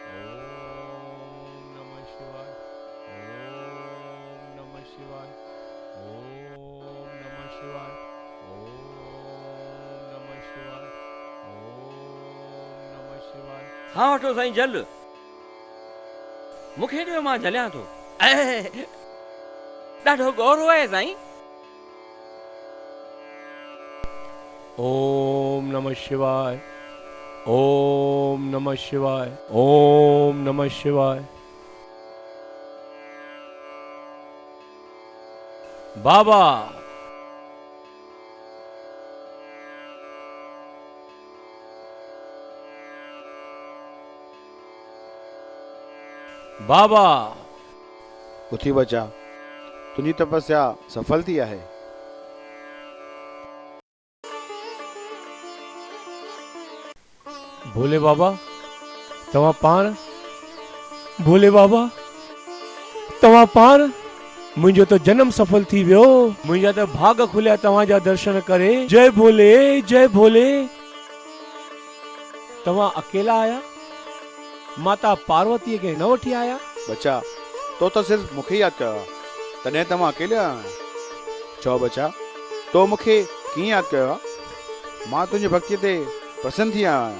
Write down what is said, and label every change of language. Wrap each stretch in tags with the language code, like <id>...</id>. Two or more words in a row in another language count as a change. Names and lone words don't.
<sd>हाँ वठो साईं जल। मूंखे ॾियो, मां जलियां थो। ॾाढो गौरव आहे साईं।</sd> <sa>ओम नमः शिवाय, ओम नमः शिवाय, ओम नमः शिवाय।</sa> <sd>बाबा बाबा उथी बचा, तुंहिंजी तपस्या सफल थी आहे। भोले बाबा तव्हां पाण, भोले बाबा तव्हां पाण, मुंहिंजो त जन्म सफल थी वियो। मुंहिंजा त भाग खुलिया तव्हांजा दर्शन करे। जय भोले, जय भोले। तव्हां अकेला आया? माता पार्वतीअ खे न वठी आया? बचा, तो त सिर्फ़ मूंखे यादि कयो आहे, तॾहिं त मां अकेले आहियां। चओ बचा, तो मूंखे कीअं यादि कयो आहे? मां तुंहिंजी भक्तीअ ते प्रसन्न थी आहियां।</sd>